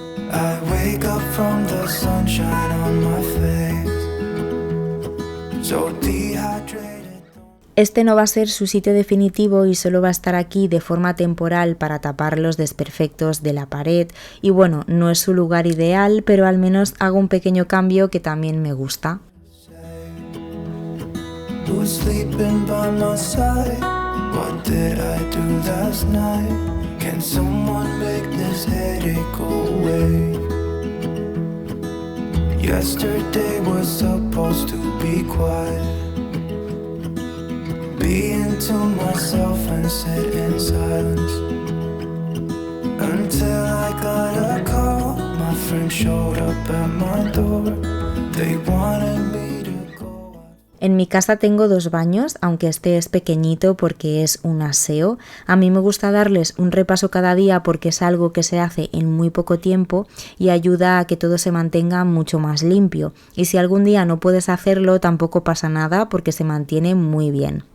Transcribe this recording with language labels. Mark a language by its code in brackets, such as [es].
[en] I wake up from the sunshine on my face, so dehydrated. [es] Este no va a ser su sitio definitivo y solo va a estar aquí de forma temporal para tapar los desperfectos de la pared y bueno, no es su lugar ideal, pero al menos hago un pequeño cambio que también me gusta. [en] who's sleeping by my side? What did I do last night? Can someone make this headache go away? Yesterday was supposed to be quiet. Being to myself and sit in silence. Until I got a call, my friend showed up at my door. They wanted me to go. [es] En mi casa tengo 2 baños, aunque este es pequeñito porque es un aseo. A mí me gusta darles un repaso cada día porque es algo que se hace en muy poco tiempo y ayuda a que todo se mantenga mucho más limpio. Y si algún día no puedes hacerlo, tampoco pasa nada porque se mantiene muy bien.